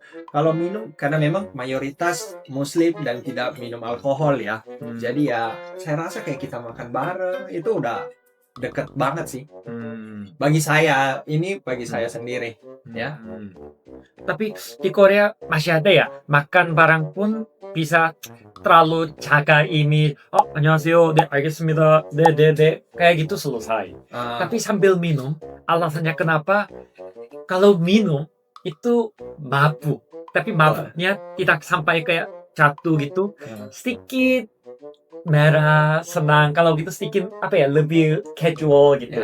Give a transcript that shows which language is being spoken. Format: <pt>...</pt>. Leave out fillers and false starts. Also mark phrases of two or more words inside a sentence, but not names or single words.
<id>Kalau minum karena memang mayoritas Muslim dan tidak minum alkohol ya, jadi ya saya rasa kayak kita makan bareng itu udah deket banget sih. Bagi saya sendiri ya. Tapi di Korea masih ada ya makan bareng pun bisa terlalu jaga ini.</id> <ko>안녕하세요. 네, 알겠습니다. 네.</ko> <id>kayak gitu selesai. Tapi sambil minum, alasannya kenapa? Kalau minum itu mabuk. Tapi mabuknya tidak sampai kayak jatuh gitu. Sedikit merah, senang. Kalau gitu sedikit lebih casual gitu.</id>